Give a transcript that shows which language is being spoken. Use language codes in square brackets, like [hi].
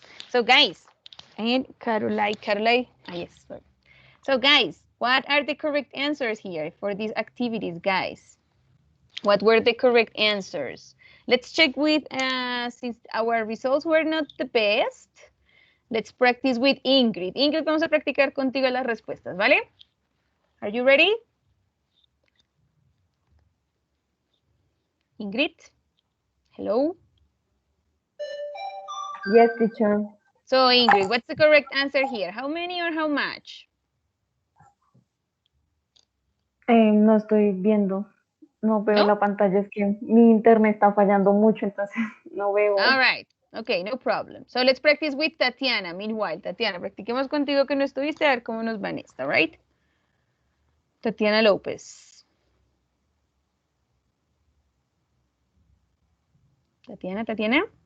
[en] So, guys, and Caroline. Ah, yes, sorry. So, guys, what are the correct answers here for these activities, guys? What were the correct answers? Let's check with, since our results were not the best, let's practice with Ingrid. [es] Ingrid, vamos a practicar contigo las respuestas, ¿vale? [en] Are you ready? Ingrid? Hello? Yes, teacher. So, Ingrid, what's the correct answer here? How many or how much? [es] No estoy viendo. No veo ¿No? la pantalla, es que mi internet está fallando mucho, entonces no veo. [en] All right. Okay, no problem. So let's practice with Tatiana. Meanwhile, [es] Tatiana, practiquemos contigo que no estuviste, a ver cómo nos va en esta, [en] right? [es] Tatiana López. Tatiana?